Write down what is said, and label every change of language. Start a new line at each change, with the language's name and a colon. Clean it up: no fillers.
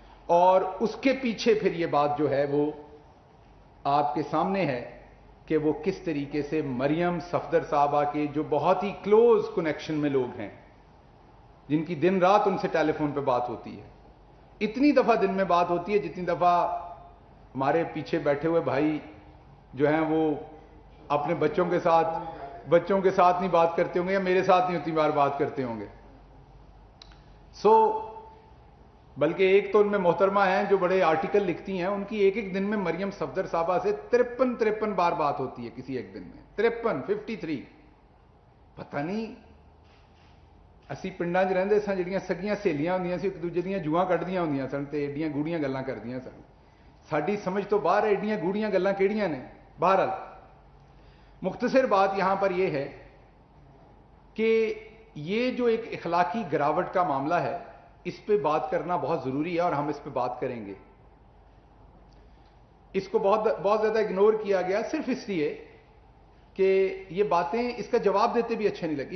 Hindi: और उसके पीछे फिर ये बात जो है वो आपके सामने है कि वो किस तरीके से मरियम सफदर साहबा के जो बहुत ही क्लोज कनेक्शन में लोग हैं, जिनकी दिन रात उनसे टेलीफोन पे बात होती है, इतनी दफ़ा दिन में बात होती है जितनी दफ़ा हमारे पीछे बैठे हुए भाई जो हैं वो अपने बच्चों के साथ नहीं बात करते होंगे, या मेरे साथ नहीं उतनी बार बात करते होंगे। बल्कि एक तो उनमें मोहतरमा हैं जो बड़े आर्टिकल लिखती हैं, उनकी एक एक दिन में मरियम सफदर साहबा से 53 बार बात होती है किसी एक दिन में। 53 पता नहीं
Punjabi: ਅਸੀਂ ਪਿੰਡਾਂ 'ਚ ਰਹਿੰਦੇ ਸਾਂ, ਜਿਹੜੀਆਂ ਸਗੀਆਂ ਸਹੇਲੀਆਂ ਹੁੰਦੀਆਂ ਸੀ ਇੱਕ ਦੂਜੇ ਦੀਆਂ ਜੂਆਂ ਕੱਢਦੀਆਂ ਹੁੰਦੀਆਂ ਸਨ ਤੇ ਏਡੀਆਂ ਗੂੜੀਆਂ ਗੱਲਾਂ ਕਰਦੀਆਂ ਸਨ। ਸਾਡੀ ਸਮਝ ਤੋਂ ਬਾਹਰ ਹੈ ਏਡੀਆਂ ਗੂੜੀਆਂ ਗੱਲਾਂ ਕਿਹੜੀਆਂ ਨੇ।
Hindi: बहरहाल मुख्तसर बात यहां पर यह है कि ये जो एक इखलाकी गिरावट का मामला है, इस पे बात करना बहुत जरूरी है और हम इस पे बात करेंगे। इसको बहुत ज्यादा इग्नोर किया गया सिर्फ इसलिए कि ये बातें इसका जवाब देते भी अच्छे नहीं लगे।